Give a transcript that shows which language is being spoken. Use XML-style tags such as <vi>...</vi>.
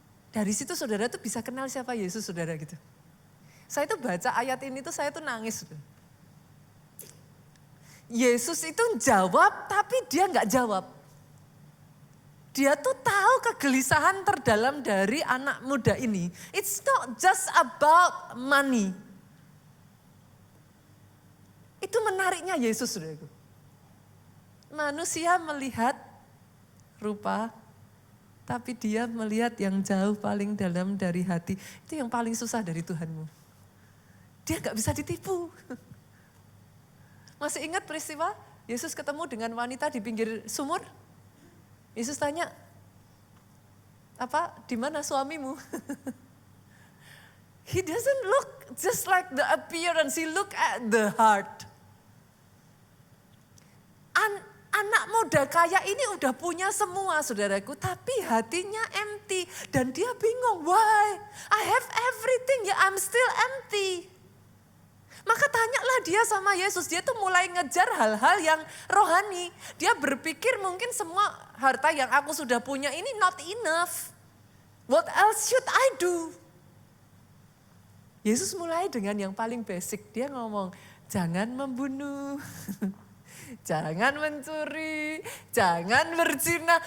<id>Dari situ saudara tuh bisa kenal siapa Yesus saudara gitu. Saya tuh baca ayat ini tuh saya tuh nangis. Yesus itu jawab tapi dia gak jawab. Dia tuh tahu kegelisahan terdalam dari anak muda ini.</id> <en>It's not just about money.</en> <id>Itu menariknya Yesus, saudaraku. Manusia melihat rupa, tapi dia melihat yang jauh paling dalam dari hati. Itu yang paling susah dari Tuhanmu. Dia gak bisa ditipu. Masih ingat peristiwa Yesus ketemu dengan wanita di pinggir sumur? Yesus tanya, di mana suamimu?</id> <en>He doesn't look just like the appearance, he look at the heart.</en> <id>Anak muda kaya ini udah punya semua saudaraku, tapi hatinya empty. Dan dia bingung, why?</id> <en>I have everything, yet I'm still empty.</en> <id>Maka tanyalah dia sama Yesus, dia tuh mulai ngejar hal-hal yang rohani. Dia berpikir mungkin semua harta yang aku sudah punya ini</id> <en>not enough. What else should I do?</en> <id>Yesus mulai dengan yang paling basic, dia ngomong, jangan membunuh, jangan mencuri, jangan berzina.</id>